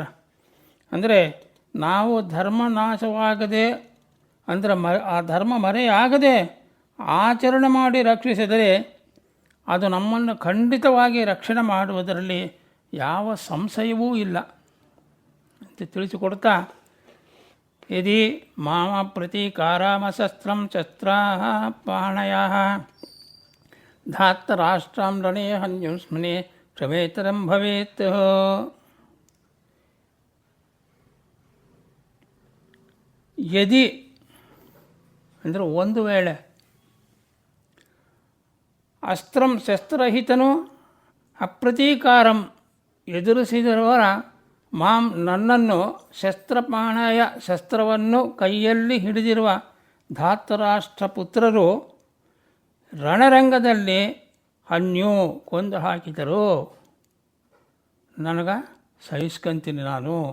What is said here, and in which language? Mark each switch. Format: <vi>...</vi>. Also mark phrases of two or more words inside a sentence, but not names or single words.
<kn>ಅಂದರೆ ನಾವು ಧರ್ಮ ನಾಶವಾಗದೆ, ಅಂದರೆ ಆ ಧರ್ಮ ಮರೆಯಾಗದೆ ಆಚರಣೆ ಮಾಡಿ ರಕ್ಷಿಸಿದರೆ ಅದು ನಮ್ಮನ್ನು ಖಂಡಿತವಾಗಿ ರಕ್ಷಣೆ ಮಾಡುವುದರಲ್ಲಿ ಯಾವ ಸಂಶಯವೂ ಇಲ್ಲ ಅಂತ ತಿಳಿಸಿಕೊಡ್ತಾ,</kn> <sa>ಯದಿ ಮಾಮ ಪ್ರತೀಕಾರಾಮಶಸ್ತ್ರಂ ಶಸ್ತ್ರಾಃ ಪಾಣಯಃ ಧಾತ್ತ ರಾಷ್ಟ್ರಂ ರಣೇ ಹನ್ಯುಸ್ಮನೆ ಕ್ಷಮೇತರಂ ಭವೇತ್.</sa> <kn>ಯದಿ ಅಂದರೆ ಒಂದು ವೇಳೆ ಅಸ್ತ್ರಂ ಶಸ್ತ್ರರಹಿತನು ಅಪ್ರತೀಕಾರಂ ಎದುರಿಸಿದವರ ನನ್ನನ್ನು ಶಸ್ತ್ರಪಾಣಯ ಶಸ್ತ್ರವನ್ನು ಕೈಯಲ್ಲಿ ಹಿಡಿದಿರುವ ಧಾತರಾಷ್ಟ್ರ ಪುತ್ರರು ರಣರಂಗದಲ್ಲಿ ಹನ್ಯು ಕೊಂದು ಹಾಕಿದರು, ನನಗೆ ಸಹಿಸ್ಕೊಂತೀನಿ ನಾನು.</kn>